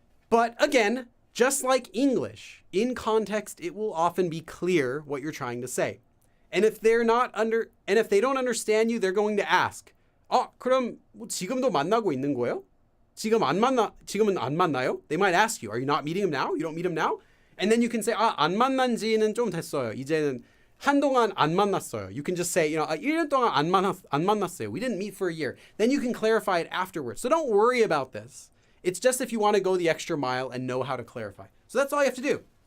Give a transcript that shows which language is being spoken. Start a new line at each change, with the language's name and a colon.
English: But again, just like English, in context, it will often be clear what you're trying to say. And if they don't understand you, they're going to ask,
Korean: 그럼 지금도 만나고 있는 거예요? 지금은 안 만나요?
English: They might ask you, are you not meeting him now? You don't meet him now? And then you can say,
Korean: 안 만난 지는 좀 됐어요. 이제는 한동안 안 만났어요.
English: You can just say,
Korean: 1년 동안 안 만났어요.
English: We didn't meet for a year. Then you can clarify it afterwards. So don't worry about this. It's just if you want to go the extra mile and know how to clarify. So that's all you have to do.